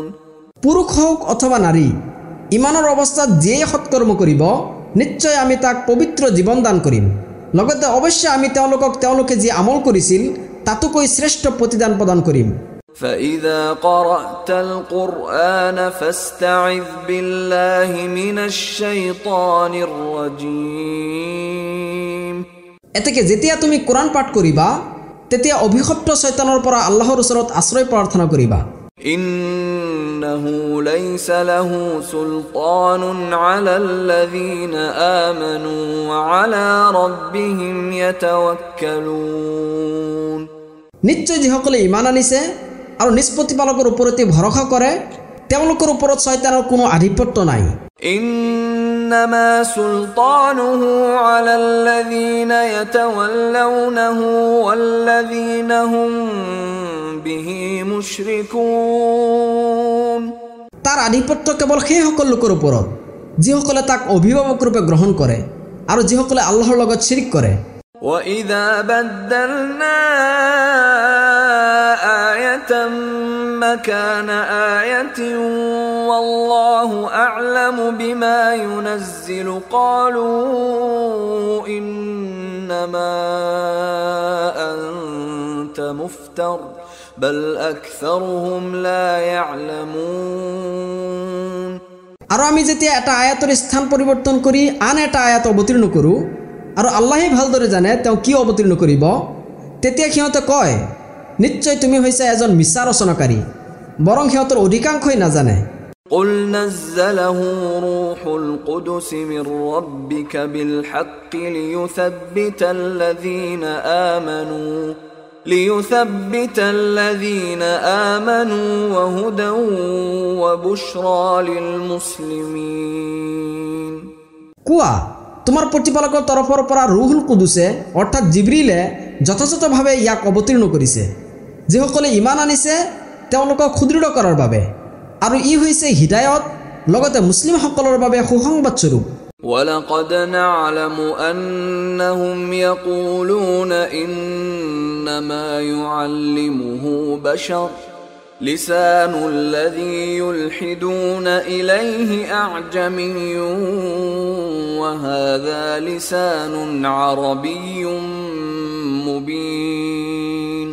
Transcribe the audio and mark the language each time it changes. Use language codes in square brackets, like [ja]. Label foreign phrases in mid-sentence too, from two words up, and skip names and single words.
[as] পুৰুষ হোক অথবা নাৰী ইমানৰ অৱস্থাত যিয়ে সৎকৰ্ম কৰিব নিশ্চয় আমি তাক পবিত্ৰ জীৱন দান কৰিম লগতে অৱশ্যে আমি তেওঁলোকে যি আমল কৰিছিল তাতকৈ শ্ৰেষ্ঠ প্ৰতিদান প্ৰদান কৰিম [ar] فإذا قرأت القرآن فاستعذ بالله من الشيطان الرجيم [as] এতেকে যেতিয়া তুমি কোরআন পাঠ কৰিবা তেতিয়া অভিশপ্ত শয়তানৰ পৰা আল্লাহৰ ওচৰত আশ্ৰয় প্ৰাৰ্থনা কৰিবা [ar] إنه ليس له سلطان على الذين آمنوا وعلى ربهم يتوكلون [as] নিশ্চয় যিসকলে ঈমান আনিছে আৰু নিজ প্ৰতিপালকৰ ওপৰতে ভৰসা কৰে তেওঁলোকৰ ওপৰত শয়তানৰ কোনো আধিপত্য নাই [ar] إنما سلطانه على الذين يتولونه والذين هم به مشركون [as] তাৰ আধিপত্য কেৱল সেই সকল লোকৰ ওপৰত যিসকলে তাক অভিভাৱক ৰূপে গ্ৰহণ কৰে আৰু যিসকলে আল্লাহৰ লগত শিৰিক কৰে [ar] وإذا بدلنا آية مكان آية والله أعلم بما ينزل قالوا إنما أنت مفتر بل أكثرهم لا يعلمون [as] আৰু আমি যেতিয়া এটা আয়াতৰ স্থান পৰিৱৰ্তন কৰি আন এটা আয়াত অৱতীৰ্ণ কৰোঁ আৰু আল্লাহে ভালদৰে জানে তেওঁ কি অৱতীৰ্ণ কৰিব তেতিয়া সিহঁতে কয় নিশ্চয় তুমি হৈছে এজন মিছা ৰচনাকাৰী বৰং সিহঁতৰ অধিকাংশই নাজানে [ar] قل نزله روح القدس من ربك بالحق ليثبت الذين آمنوا وهدى وبشرى للمسلمين [as] কোৱা তোমাৰ প্ৰতিপালকৰ তৰফৰ পৰা ৰুহুল কুদুছে অৰ্থাৎ জিব্ৰিলে যথাযথভাৱে ইয়াক অৱতীৰ্ণ কৰিছে যিসকলে ইমান আনিছে তেওঁলোকক সুদৃঢ় কৰাৰ বাবে আৰু ই হৈছে হিদায়ত লগতে মুছলিমসকলৰ বাবে সুসংবাদ স্বৰূপ [ar] وَلَقَدْ نَعْلَمُ أَنَّهُمْ يَقُولُونَ إِنَّمَا يُعَلِّمُهُ بَشَرٌ لِسَانُ الَّذِي يُلْحِدُونَ إِلَيْهِ أَعْجَمِيٌّ وَهَذَا لِسَانٌ عَرَبِيٌّ مُبِينٌ